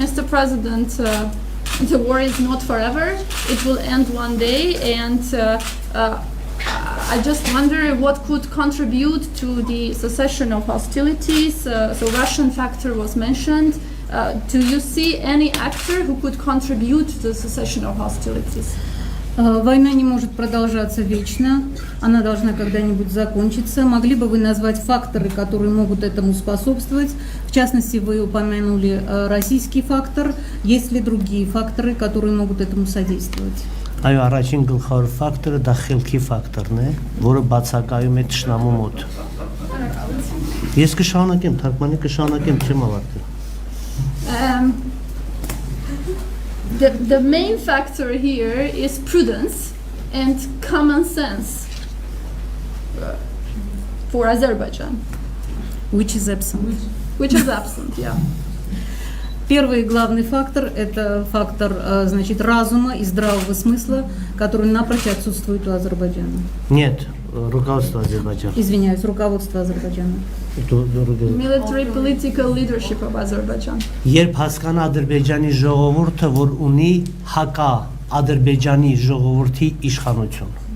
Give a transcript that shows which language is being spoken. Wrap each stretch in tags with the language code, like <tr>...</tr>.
<en>Mr. President, the war is not forever. It will end one day, and I just wonder what could contribute to the cessation of hostilities. So Russian factor was mentioned. Do you see any actor who could contribute to the cessation of hostilities?</en> <ru>Война не может продолжаться вечно, она должна когда-нибудь закончиться. Могли бы вы назвать факторы, которые могут этому способствовать? В частности, вы упомянули российский фактор. Есть ли другие факторы, которые могут этому содействовать?</ru> <hy>Այո, առաջին գլխավոր ֆակտորը դա խելքի ֆակտորն է, որը բացակայում է թշնամու մոտ։ Ես կշարունակեմ, թարգմանի կշարունակեմ, չեմ ավարտել։</hy> <en>The main factor here is prudence and common sense for Azerbaijan. Which is absent. Which is absent, yeah.</en> <ru>Первый и главный фактор – это фактор, значит, разума и здравого смысла, который напрочь отсутствует у Азербайджана. Нет, руководство Азербайджана. Извиняюсь, руководство Азербайджана.</ru> <en>Military political leadership of Azerbaijan.</en> <hy>Երբ հասկանա Ադրբեջանի ժողովուրդը, որ ունի հակա Ադրբեջանի ժողովրդի իշխանություն։</hy>